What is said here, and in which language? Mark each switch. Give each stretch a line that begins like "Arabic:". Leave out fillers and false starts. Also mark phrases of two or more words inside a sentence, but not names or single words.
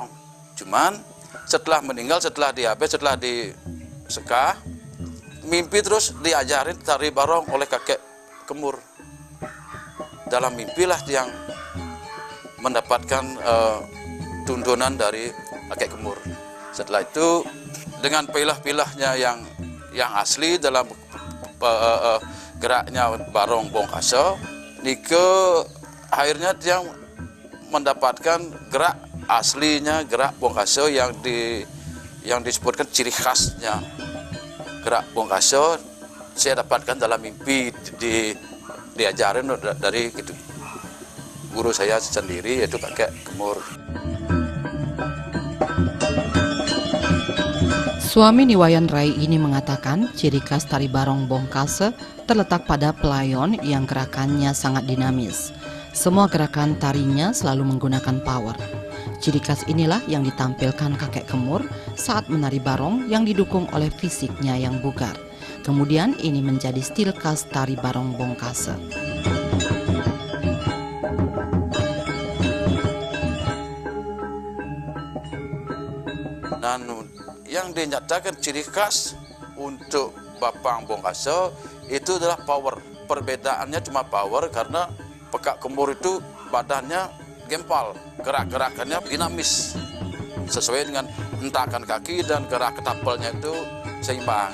Indonesian: Cuman setelah meninggal, setelah dihabis, setelah disekah, mimpi terus diajarin tari barong oleh kakek Kemur. Dalam mimpilah yang mendapatkan tuntunan dari kakek Kemur. Setelah itu dengan pilah-pilahnya yang asli dalam geraknya barong Bongkase, nike akhirnya dia mendapatkan gerak aslinya, gerak Bongkase yang disebutkan ciri khasnya gerak Bongkase. Saya dapatkan dalam mimpi, diajarin dari gitu, guru saya sendiri, yaitu kakek Kemur. Suami Niwayan Rai ini mengatakan ciri khas tari barong Bongkase terletak pada pelayon yang gerakannya sangat dinamis. Semua gerakan tarinya selalu menggunakan power. Ciri khas inilah yang ditampilkan kakek Kemur saat menari barong yang didukung oleh fisiknya yang bugar. Kemudian ini menjadi stil khas tari barong Bongkase. Dan yang dinyatakan ciri khas untuk Bapang Bongkase itu adalah power. Perbedaannya cuma power karena Pekak Kemur itu badannya gempal, gerak-gerakannya dinamis, sesuai dengan hentakan kaki dan gerak ketapelnya itu seimbang.